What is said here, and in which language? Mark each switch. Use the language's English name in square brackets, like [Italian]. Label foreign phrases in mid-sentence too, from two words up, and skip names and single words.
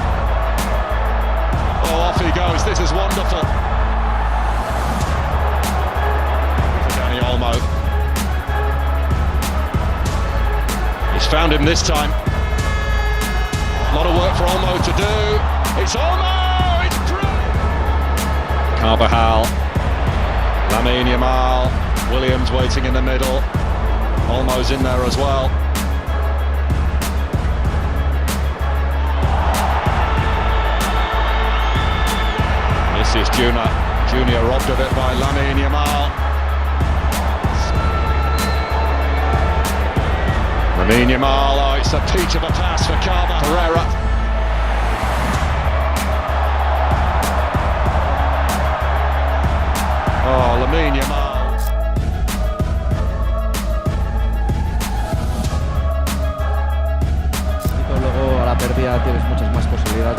[English] Oh, off he goes. This is wonderful. Dani Olmo. He's found him this time. A lot of work for Olmo to do. It's Olmo! It's brilliant! Carvajal. Lamine Yamal. Williams waiting in the middle. Olmo's in there as well. This is Junior robbed of it by Lamine Yamal. Lamine Yamal, oh, it's a peach of a pass for Herrera. Oh, Lamine Yamal. [Spanish] Luego a la pérdida tienes muchas más posibilidades.